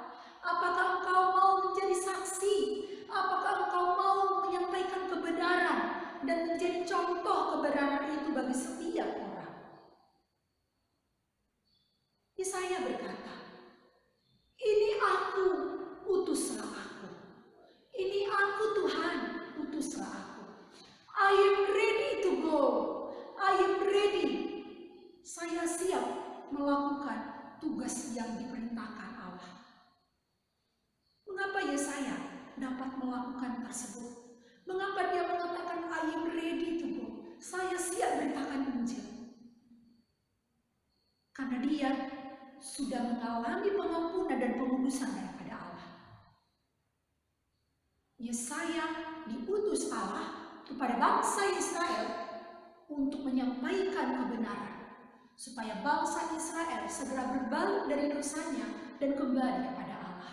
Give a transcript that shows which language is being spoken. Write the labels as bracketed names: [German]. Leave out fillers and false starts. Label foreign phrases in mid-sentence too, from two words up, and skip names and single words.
[Indonesian] Apakah engkau mau menjadi saksi? Apakah engkau mau menyampaikan kebenaran dan menjadi contoh kebenaran itu bagi setiap orang? Yesaya berkata, ini aku, utuslah aku. Ini aku Tuhan, utuslah aku. [English] I am ready to go. I am ready. [Indonesian] Saya siap melakukan tugas yang diperintahkan Allah. Mengapa Yesaya dapat melakukan tersebut? Mengapa dia mengatakan [English] I am ready to go? [Indonesian] Saya siap beritakan Injil. Karena dia sudah mengalami pengampunan dan pengudusan daripada Allah. Yesaya diutus Allah kepada bangsa Israel untuk menyampaikan kebenaran, supaya bangsa Israel segera berbalik dari dosanya dan kembali kepada Allah.